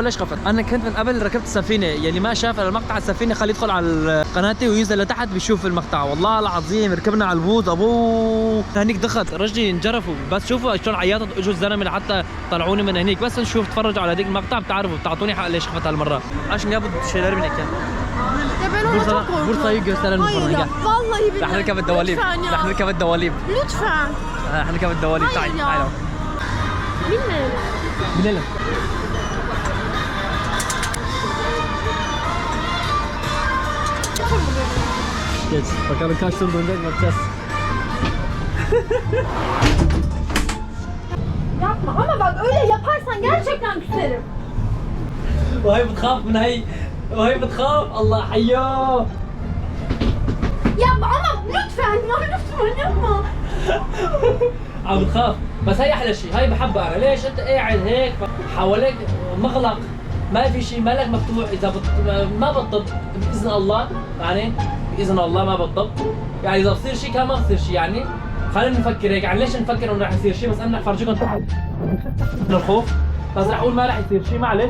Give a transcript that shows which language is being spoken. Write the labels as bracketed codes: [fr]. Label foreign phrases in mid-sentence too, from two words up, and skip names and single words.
[ar] ليش خفت انا كنت من قبل ركبت السفينه يلي ما شاف المقطع السفينه خليه يدخل على قناتي وينزل لتحت بيشوف المقطع والله العظيم ركبنا على البوط ابوه هنيك دخت رجلي انجرفوا بس شوفوا شلون عيطت اجوا الزلمه لحتى طلعوني من هنيك بس نشوف تفرجوا على هذيك المقطع بتعرفوا بتعطوني حق ليش خفت هالمره عشان يابد [tr] şeyler binek ya Ya ben ona çok korkuyorum. Bursa'yı gösterelim Hayır sonra ya. gel [ar] والله بالله. رح نركب الدواليب [tr] Lütfen ya. [ar] رح نركب الدواليب [tr] Lütfen. [ar] رح نركب الدواليب [tr] Hayır [ar] تعالي [tr] ya. [ar] تعالي [tr] Bilmiyorum. binelim Geç. Bakalım kaç tur dönecek bakacağız. Yapma ama bak öyle yaparsan gerçekten küserim. [ar] وهي بتخاف من هي وهي بتخاف الله حياه [tr] Yapma ama lütfen yapma. [ar] عم بتخاف بس هي احلى شيء هي بحبها انا ليش انت قاعد هيك حواليك مغلق ما في شيء مالك مفتوح اذا ما بتطب باذن الله يعني باذن الله ما بتطب يعني اذا بصير شيء كان ما بصير شيء يعني. خلينا نفكر هيك، يعني ليش نفكر انه راح يصير شيء؟ بس انا رح فرجيكم تحت من الخوف، بس رح اقول ما رح يصير شيء معلش.